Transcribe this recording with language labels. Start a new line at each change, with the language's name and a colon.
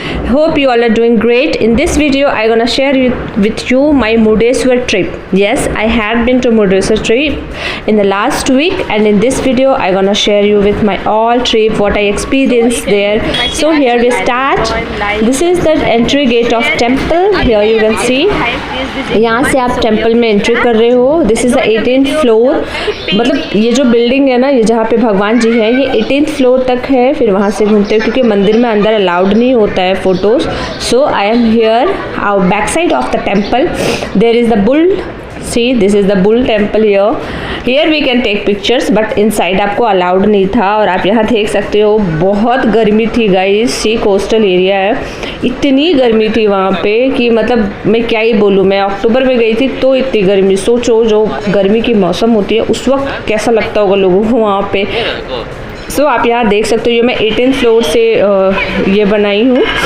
English: Hope you all are doing great. In this video I gonna share with you my Murdeshwar trip. Yes, I had been to Murdeshwar trip in the last week, and in this video I gonna share you with my all trip, what I experienced there. So here we start. This is the entry gate of temple. Here you can see,
Hindi: यहाँ से आप temple में entry कर रहे हो.
English: This is the 18th floor.
Hindi: मतलब ये जो बिल्डिंग है ना, ये जहाँ पे भगवान जी हैं, ये 18th फ्लोर तक है. फिर वहाँ से घूमते हो क्योंकि मंदिर में अंदर अलाउड नहीं होता है photos.
English: So I am here back side of the temple. There is the bull. See, this is the bull temple here. Here we can take pictures, but inside
Hindi: आपको अलाउड नहीं था. और आप यहाँ देख सकते हो बहुत गर्मी थी गाइस. सी कोस्टल एरिया है, इतनी गर्मी थी वहाँ पे कि मतलब मैं क्या ही बोलूँ. मैं अक्टूबर में गई थी तो इतनी गर्मी. सोचो जो गर्मी की मौसम होती है उस वक्त कैसा लगता होगा लोगों को वहाँ पे. सो आप यहाँ देख सकते हो, ये मैं 18th फ्लोर से ये बनाई हूँ.